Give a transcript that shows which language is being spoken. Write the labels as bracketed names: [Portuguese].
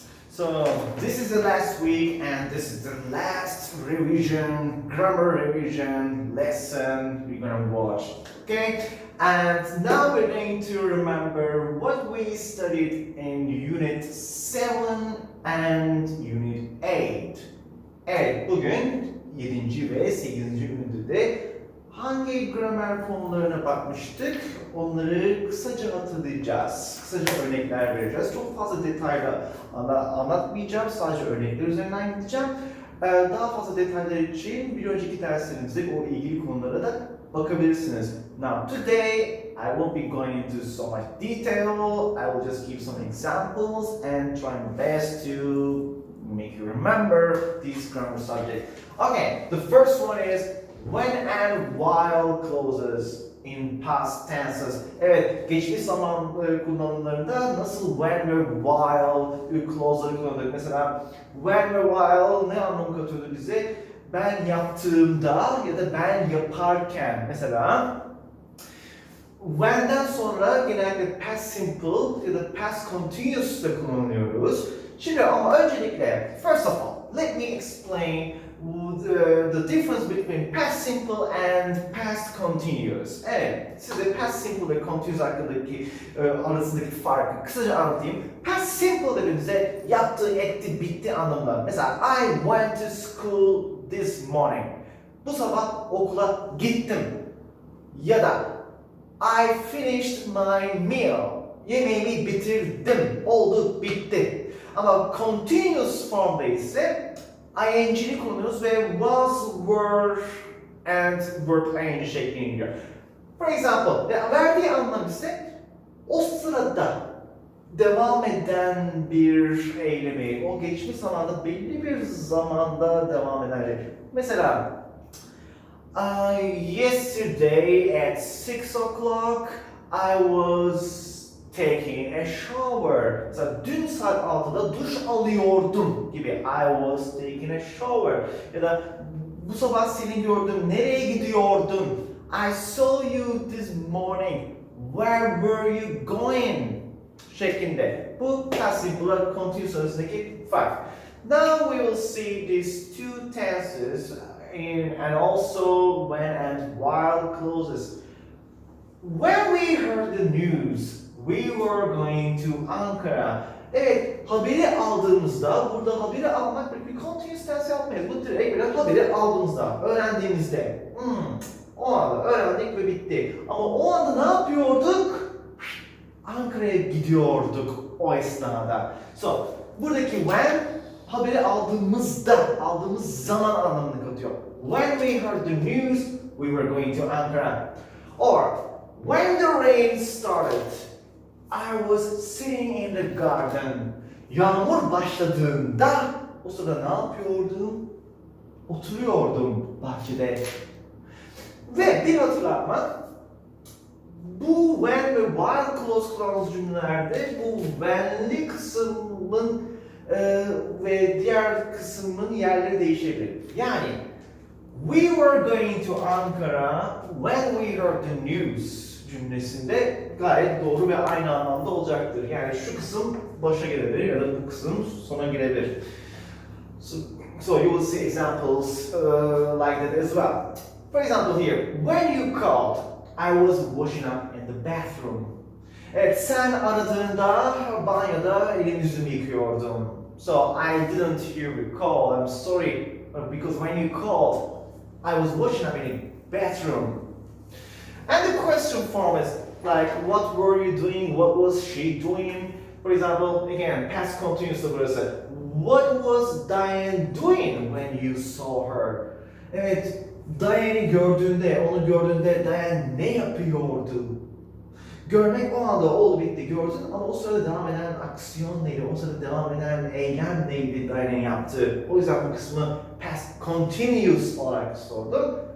[English] So this is the last week and this is the last revision, grammar revision lesson we're gonna watch. Okay? And now we're going to remember what we studied in Unit 7 and Unit 8. [Turkish] Evet, bugün 7. ve 8. ünitede hangi gramer konularına bakmıştık? Onları kısaca hatırlayacağız. Kısaca örnekler vereceğiz. Çok fazla detayla anlatmayacağım. Sadece örnekler üzerinden gideceğim. Daha fazla detaylar için bir önceki derslerimizde o ilgili konulara da bakabilirsiniz. [English] Now today I won't be going into so much detail. I will just give some examples and try my best to make you remember these grammar subjects. Okay, the first one is when and while clauses in past tenses. [Turkish] Evet, geçmiş zaman kullanımlarında nasıl when ve while clause'ları kullandık. Mesela when ve while ne anlam katıyordu bize? Ben yaptığımda ya da ben yaparken. Mesela when'den sonra genelde past simple ya da past continuous da kullanıyoruz. Şimdi ama öncelikle, [English] first of all, let me explain the difference between past simple and past continuous. [Turkish] Evet, size past simple ve continuous hakkındaki arasındaki farkı kısaca anlatayım. Past simple dediğimizde yaptı, etti, bitti anlamında. [English] Mesela I went to school this morning. [Turkish] Bu sabah okula gittim. Ya da [English] I finished my meal. [Turkish] Yemeğimi bitirdim. Oldu, bitti. Ama continuous formda ise ing'li kullanıyoruz ve was, were and verb ing şeklinde gidiyor. [English] For example, [Turkish] verdiği anlam ise o sırada devam eden bir eylemi, o geçmiş zamanda belli bir zamanda devam eden. [English] Mesela yesterday at 6 o'clock I was taking a shower. [Turkish] Mesela dün saat 6'da duş alıyordum gibi. [English] I was taking a shower. [Turkish] Ya da bu sabah seni gördüm. Nereye gidiyordun? [English] I saw you this morning. Where were you going? Şeklinde. [Turkish] Bu past simple continuous arasındaki fark. [English] Now we will see these two tenses and also when and while clauses. When we heard the news, we were going to Ankara. [Turkish] Evet, haberi aldığımızda, burada haberi almak bir continuous tense yapmayız. Bu direkt böyle haberi aldığımızda, öğrendiğimizde. O anda öğrendik ve bitti. Ama o anda ne yapıyorduk? Ankara'ya gidiyorduk o esnada. So, buradaki when, haberi aldığımızda, aldığımız zaman anlamını katıyor. [English] When we heard the news, we were going to Ankara. Or, when the rain started, I was sitting in the garden. [Turkish] Yağmur başladığında o sırada ne yapıyordum? Oturuyordum bahçede. Ve bir hatırlatma, bu when ve while clause kullandığımız cümlelerde bu when'li kısmın ve diğer kısmın yerleri değişebilir. [English] Yani we were going to Ankara when we heard the news [Turkish] cümlesinde gayet doğru ve aynı anlamda olacaktır. Yani şu kısım başa gelebilir ya da bu kısım sona gelebilir. [English] So you will see examples like that as well. For example here, when you called, I was washing up in the bathroom. [Turkish] Evet, sen aradığında banyoda elini yüzümü yıkıyordum. [English] So I didn't hear you call. I'm sorry, because when you called, I was washing up in the bathroom. And the question form is like, what were you doing? What was she doing? For example, again, past continuous burası. What was Diane doing when you saw her? [Turkish] Evet, Diane'i gördüğünde, onu gördüğünde Diane ne yapıyordu? Görmek o anda oldu bitti gördün ama o sırada devam eden aksiyon neydi? O sırada devam eden eylem neydi Diane'in yaptığı? O yüzden bu kısmı past continuous olarak sordum.